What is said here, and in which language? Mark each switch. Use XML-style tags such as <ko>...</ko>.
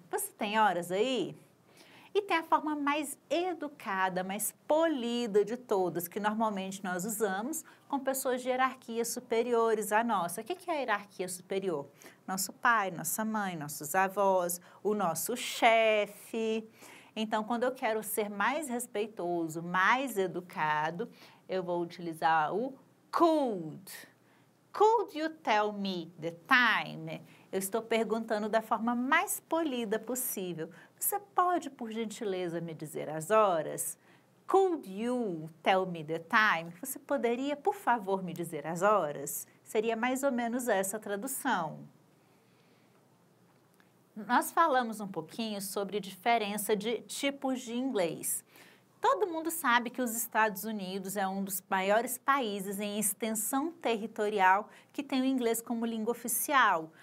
<pt>Você tem horas aí? E tem a forma mais educada, mais polida de todas, que normalmente nós usamos com pessoas de hierarquias superiores à nossa. O que é a hierarquia superior? Nosso pai, nossa mãe, nossos avós, o nosso chefe. Então, quando eu quero ser mais respeitoso, mais educado, eu vou utilizar o could.</pt> <en>Could you tell me the time?</en> <pt>Eu estou perguntando da forma mais polida possível. Você pode, por gentileza, me dizer as horas?</pt> <en>Could you tell me the time?</en> <pt>Você poderia, por favor, me dizer as horas? Seria mais ou menos essa a tradução. Nós falamos um pouquinho sobre diferença de tipos de inglês. Todo mundo sabe que os Estados Unidos é um dos maiores países em extensão territorial que tem o inglês como língua oficial.</pt>